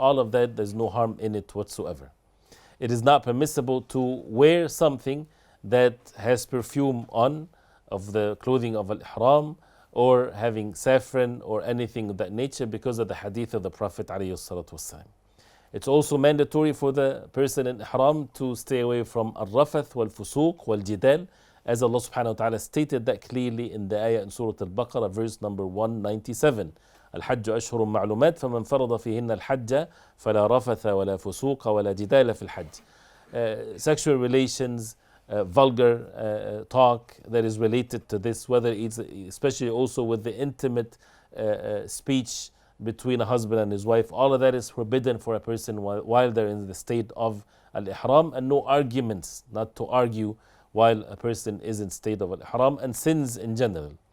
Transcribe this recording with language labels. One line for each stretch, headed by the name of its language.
English: All of that, there's no harm in it whatsoever. It is not permissible to wear something that has perfume on, of the clothing of al-ihram, or having saffron or anything of that nature, because of the hadith of the Prophet ﷺ. It's also mandatory for the person in ihram to stay away from al-rafath wal-fusuq wal-jidal, as Allah subhanahu wa ta'ala stated that clearly in the ayah in Surah Al-Baqarah, verse number 197.
Arabic: الحج أشهر معلومات فمن فرض فيهن الحج فلا رفث ولا فسوق ولا جدال في الحج.
English: Sexual relations, vulgar talk that is related to this, whether it's especially also with the intimate speech between a husband and his wife, all of that is forbidden for a person while they're in the state of al-ihram. And no arguments, not to argue while a person is in state of al-ihram, and sins in general.